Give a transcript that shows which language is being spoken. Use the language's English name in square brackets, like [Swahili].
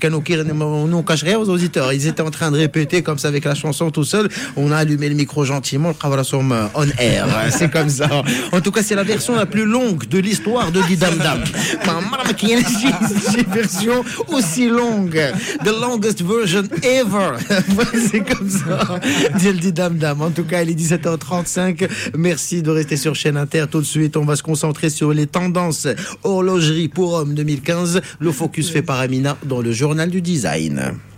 [French] Nous, on cache rien aux auditeurs. Ils étaient en train de répéter comme ça avec la chanson tout seul. On a allumé le micro gentiment. Le Kavala Somme [English] on air. [French] C'est comme ça. En tout cas, c'est la version la plus longue de l'histoire de Didam Dam. J'ai version aussi longue. [English] The longest version ever. [French] C'est comme ça. Dildi dam dam. En tout cas, il est 17h35. Merci de rester sur chaîne Inter. Tout de suite, on va se concentrer sur les tendances horlogerie pour hommes 2015. Le focus fait par Amina dans le journal du design.